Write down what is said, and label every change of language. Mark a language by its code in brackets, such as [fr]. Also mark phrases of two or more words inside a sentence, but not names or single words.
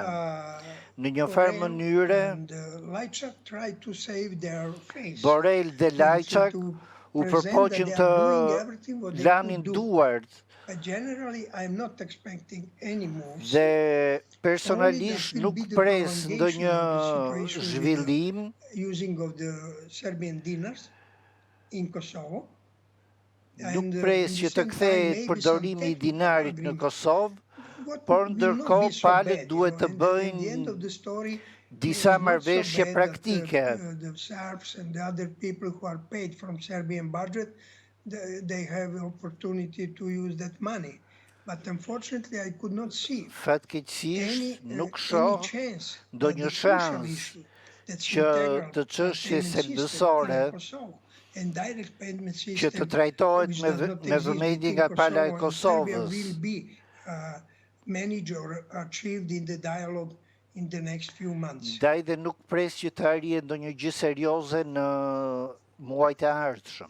[sq] Në një farë mënyre, Borrell dhe Lajçak u përpoqën të lanin duart dhe personalisht nuk pres ndonjë zhvillim nuk pres që të kthehet përdorimi i dinarit në Kosovë, por ndërkohë palët duhet të bëjnë disa marrëveshje praktike. [en] The Serbs and the other people who are paid from Serbian budget, they have the opportunity to use that money. But unfortunately, I could not see [sq] Fatkeqësisht nuk shoh ndonjë shans që të çështjes serbësore që të trajtohet me vëmendje nga pala e Kosovës. Ndaj dhe nuk pres që të arrihet ndonjë gjë serioze në muajt e ardhshëm.